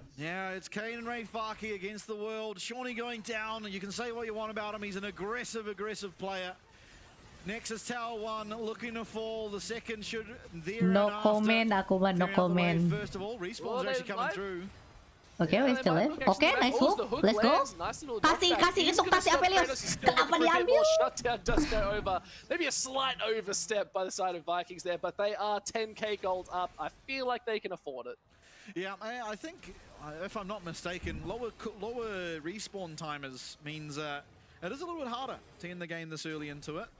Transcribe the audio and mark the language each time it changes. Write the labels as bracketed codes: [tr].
[en] Yeah, it's Kaede and Rayfaki against the world. Shawnee going down, and you can say what you want about him. He's an aggressive player. Nexus Tower 1 looking to fall. The second should [id] no comment, aku mah no comment. [en] First of all, Respawn's actually coming through. Okay, we still live. Okay, nice hook. Let's go. [id] Kasih itu, kasih Aphelios. Kenapa diambil? [en] Shutdown does go over. Maybe a slight overstep by the side of Vikings there, but they are 10k gold up. I feel like they can afford it. Yeah, I think, if I'm not mistaken, lower respawn timers means it is a little bit harder to end the game this early into it.